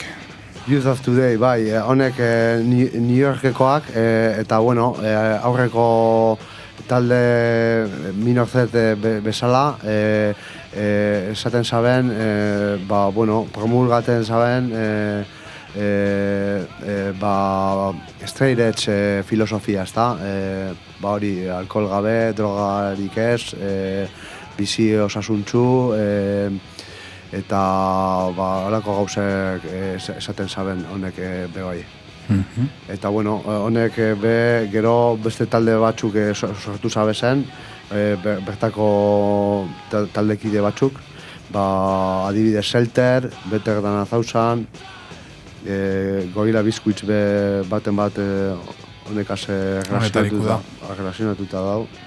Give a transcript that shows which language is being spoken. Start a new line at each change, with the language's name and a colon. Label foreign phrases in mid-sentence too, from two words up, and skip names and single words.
Basque: Youth of Today, bai, honek New Yorkekoak eta aurreko talde Minor Threat bezala esaten zaben, promulgaten zaben
English: straight edge
Basque: filosofia, ezta? Hori, alkohol gabe, drogarik ez, bizi osasuntzu, eta horako gauzek esaten zaben honek bebai. Eta honek gero beste talde batzuk sortu zabezen, bertako taldekide batzuk, adibidez Shelter, Better Than 1000, Gorilla Biscuits baten bat honekaz relazionatuta dau.